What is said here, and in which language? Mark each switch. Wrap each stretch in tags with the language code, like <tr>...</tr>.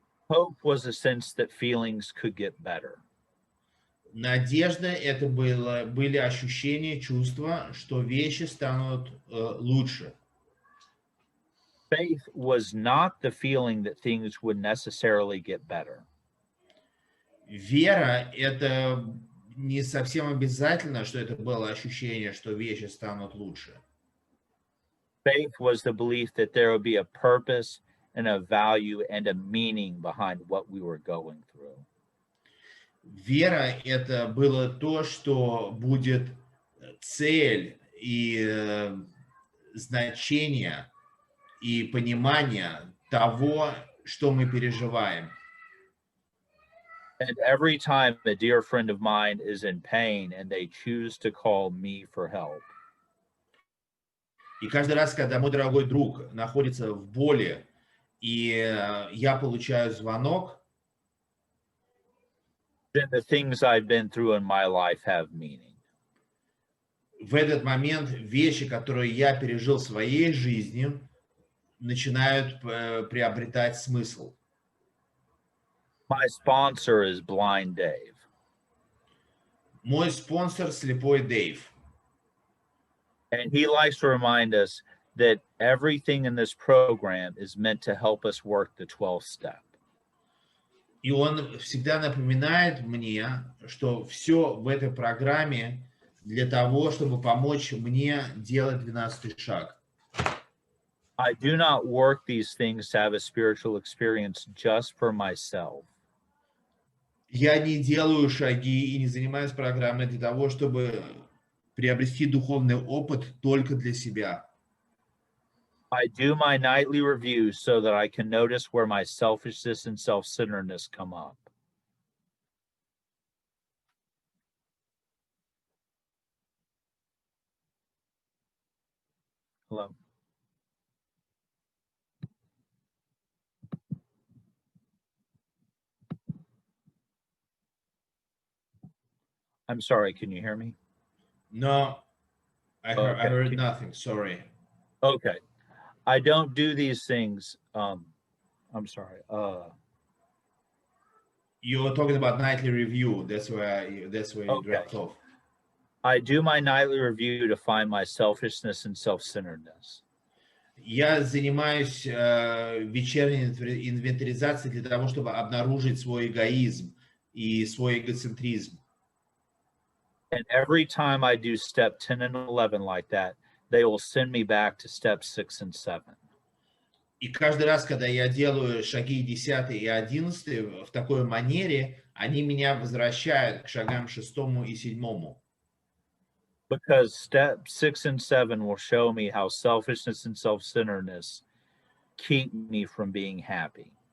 <en>Hope was a sense that feelings could get better.</en> <ru>Надежда – это были ощущения, чувства, что вещи станут лучше.</ru> <en>Faith was not the feeling that things would necessarily get better.</en> <ru>Вера – это не совсем обязательно, что это было ощущение, что вещи станут лучше.</ru> <en>Faith was the belief that there would be a purpose and a value and a meaning behind what we were going through.</en> <ru>Вера – это было то, что будет цель и значение и понимание того, что мы переживаем.</ru> <en>And every time a dear friend of mine is in pain and they choose to call me for help,</en> <ru>И каждый раз, когда мой дорогой друг находится в боли, и я получаю звонок,</ru> <en>then the things I've been through in my life have meaning.</en> <ru>в этот момент вещи, которые я пережил в своей жизни, начинают приобретать смысл.</ru> <en>My sponsor is Blind Dave.</en> <ru>Мой спонсор слепой Дэйв.</ru> <en>And he likes to remind us that everything in this program is meant to help us work the 12th step.</en> <ru>И он всегда напоминает мне, что все в этой программе для того, чтобы помочь мне делать 12-й шаг.</ru> <en>I do not work these things to have a spiritual experience just for myself.</en> <ru>Я не делаю шаги и не занимаюсь программой для того, чтобы приобрести духовный опыт только для себя.</ru> <en>I do my nightly review so that I can notice where my selfishness and self-centeredness come up. Hello. I'm sorry, can you hear me? No, I Okay. heard nothing, sorry. Okay. I don't do these things. I'm sorry. You were talking about nightly review. That's where you Okay. dropped off. I do my nightly review to find my selfishness and self-centeredness.</en> <ru>Я занимаюсь вечерней инвентаризацией для того, чтобы обнаружить свой эгоизм и свой эгоцентризм.</ru> <en>And every time I do step 10 and 11 like that, they will send me back to step 6 and 7.</en> <ru>И каждый раз, когда я делаю шаги 10 и 11 в такой манере, они меня возвращают к шагам 6 и 7.</ru> <en>Because step 6 and 7 will show me how selfishness and self-centeredness keep me from being happy.</en>